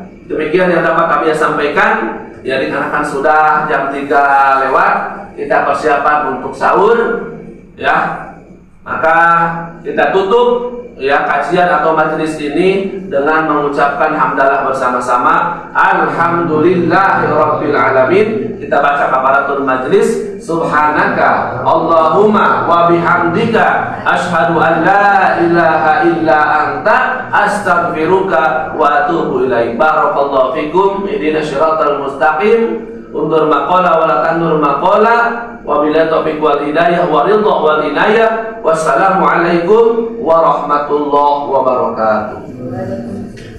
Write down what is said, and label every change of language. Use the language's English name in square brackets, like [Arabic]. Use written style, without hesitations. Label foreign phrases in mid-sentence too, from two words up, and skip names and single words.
[Indonesian] Demikian yang dapat kami sampaikan. Ya, dikarenakan sudah jam 3 lewat, kita persiapan untuk sahur, ya. Maka kita tutup ya kajian atau majelis ini dengan mengucapkan hamdalah bersama-sama. [Arabic] الحمد لله رب العالمين. [Indonesian] Kita baca kafaratul majelis. [Arabic] سبحانك اللهم وبحمدك أشهد أن لا إله إلا أنت أستغفرك وأتوب إليك. بارك الله فيكم. اهدنا الصراط المستقيم. انظر ما قال ولا تنظر ما قال. وبالله التوفيق والهداية والرضا والعناية. والسلام عليكم ورحمة الله وبركاته.